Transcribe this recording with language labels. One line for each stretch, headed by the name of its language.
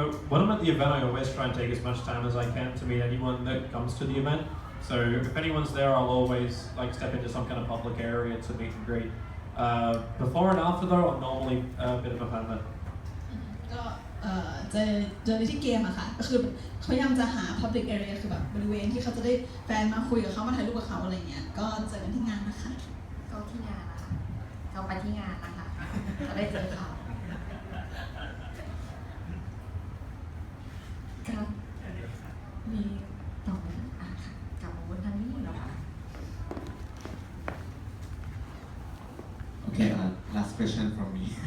English: When I'm at the event, I always try and take as much time as I can to meet anyone that comes to the event. So if anyone's there, I'll always like step into some kind of public area to meet and greet. Before and after though, I'm normally a bit of a hermit.
Thai: ก็จะเจอในที่เกมอะค่ะก็คือพยายามจะหา public area คือแบบบริเวณที่เขาจะได้แฟนมาคุยกับเขามาถ่ายรูปกับเขาอะไรเงี้ยก็เจอกันที่งานนะคะ ก็ที่งานนะคะเราไปที่งานนะคะจะได้เจอเขาครับมีต่อไหมค่ะกลับมาบนทางนี้แล้วค่ะ
English: Okay, last question from me.